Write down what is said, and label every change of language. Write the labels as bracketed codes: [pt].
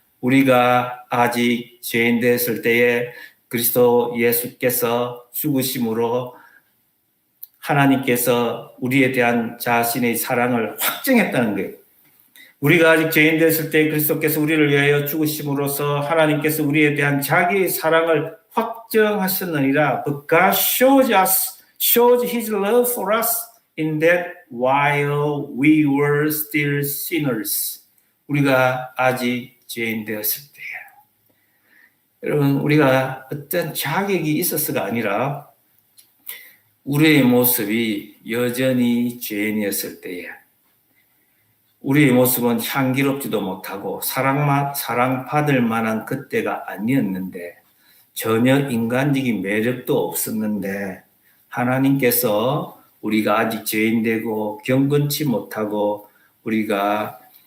[ko] 우리가 아직 죄인 되었을 때에 그리스도 예수께서 죽으심으로 하나님께서 우리에 대한 자신의 사랑을 확증했다는 거예요. 우리가 아직 죄인 되었을 때 그리스도께서 우리를 위하여 죽으심으로써 하나님께서 우리에 대한 자기의 사랑을 확정하셨느니라. [en] But God showed His love for us in that while we were still sinners. [ko] 우리가 아직 죄인 되었을 때에. 여러분, 우리가 어떤 자격이 있어서가 아니라 우리의 모습이 여전히 죄인이었을 때에 우리의 모습은 향기롭지도 못하고 사랑받을 만한 그때가 아니었는데 전혀 인간적인 매력도 없었는데 하나님께서 우리가 아직 죄인되고 경건치 못하고 우리가